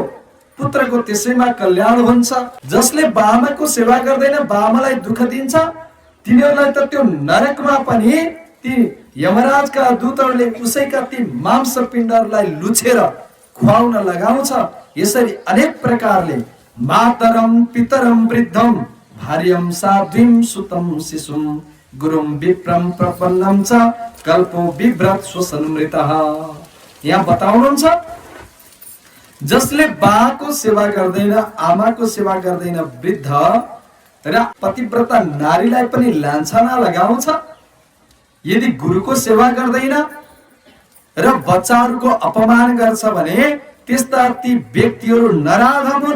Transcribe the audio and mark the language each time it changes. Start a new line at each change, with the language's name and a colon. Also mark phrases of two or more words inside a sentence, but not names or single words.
Nepali: पुत्रको त्यसैमा कल्याण हुन्छ। जसले बाआमाको सेवा गर्दैन, बाआमालाई दुःख दिन्छ, तिनीहरूलाई त त्यो नरकमा पनि ती यमराजका दूतहरूले उसैका ती मांस पिण्डहरूलाई लुछेर खुवाउन लगाउँछ। यसरी अनेक प्रकारले
Sanskrit: मातरम पितरम वृद्धम भार्यम साध्वीम सुतम शिशुम गुरुम विप्रम प्रपन्नम च कल्पो बिभ्रत स्वसन्मृतः।
Nepali: यहाँ बताउनुहुन्छ, जसले बाको सेवा गर्दैन, आमाको सेवा गर्दैन, वृद्ध र पतिव्रता नारीलाई पनि लान्छना लगाउँछ। यदि गुरुको सेवा गर्दैन र बच्चाहरूको अपमान गर्छ भने त्यस्ता ती व्यक्तिहरू नराधम हुन्।